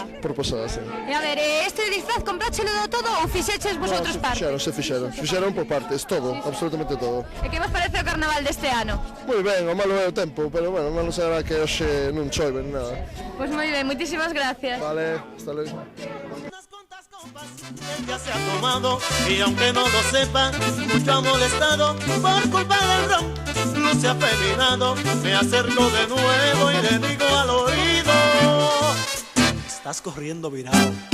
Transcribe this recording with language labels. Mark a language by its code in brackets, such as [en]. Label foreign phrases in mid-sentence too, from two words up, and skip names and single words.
[gl] Por persoa, sí. E a ver, este disfraz compráchelo do todo ou fixeches vosotros parte? Se fixeron por partes, todo, absolutamente todo. E que vos parece o carnaval deste ano? Moi ben, o malo é o tempo, pero bueno, o malo será que hoxe non chove nin nada. Pois moi ben, moitísimas gracias. Vale, hasta luego. [es] Él ya se ha tomado y aunque no lo sepa, mucho ha molestado por culpa del ron. No se ha afeminado, me acerco de nuevo y le digo al oído, estás corriendo virado.